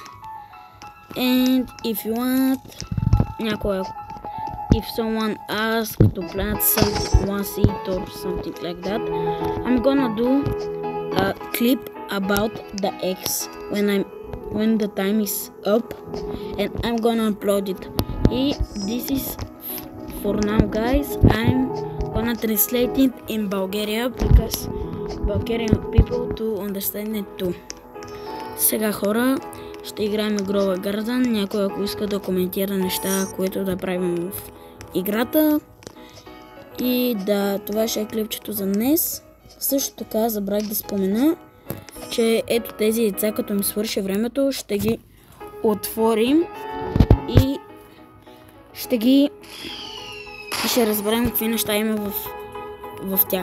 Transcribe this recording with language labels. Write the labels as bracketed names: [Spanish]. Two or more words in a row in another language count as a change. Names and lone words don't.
[English] And if you want, if someone asks to plant one seed or something like that, I'm gonna do a clip about the eggs when the time is up, and I'm gonna upload it. This is for now, guys. I'm gonna translate it in Bulgaria because Bulgarian people to understand it too. [Bulgarian] Сега, хора, ще играем Grow a Garden. Някой, ако иска да коментира неща, които да правим в играта. И да, това ще е клипчето за днес. Също така забрах да спомена, че ето тези яйца, като ми свърши времето, ще ги отворим и ще разберем какви неща има в тях.